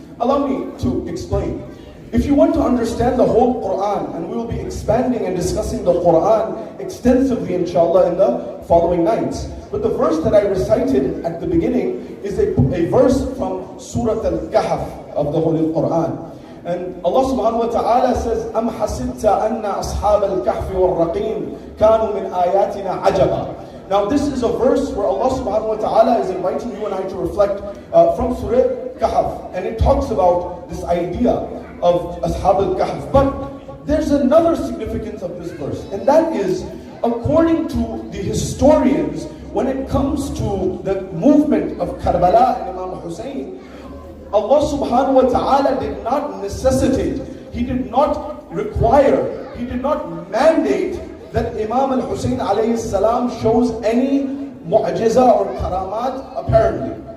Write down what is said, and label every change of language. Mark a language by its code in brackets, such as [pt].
[en] Allow me to explain. If you want to understand the whole Quran, and we will be expanding and discussing the Quran extensively, inshallah, in the following nights. But the verse that I recited at the beginning is a verse from Surah Al-Kahf of the Holy Quran. And Allah subhanahu wa ta'ala says, [ar] أَمْ حَسِبْتَ أَنَّ أَصْحَابَ الْكَهْفِ وَالرَّقِيمِ كَانُوا مِنْ آيَاتِنَا عَجَبًا. [en] Now this is a verse where Allah subhanahu wa ta'ala is inviting you and I to reflect from Surah Kahf. And it talks about this idea of Ashab al-Kahf. But there's another significance of this verse, and that is, according to the historians, when it comes to the movement of Karbala and Imam Hussain, Allah subhanahu wa ta'ala did not necessitate, He did not require, He did not mandate that Imam al-Hussain alayhi salam shows any mu'jiza or karamat apparently.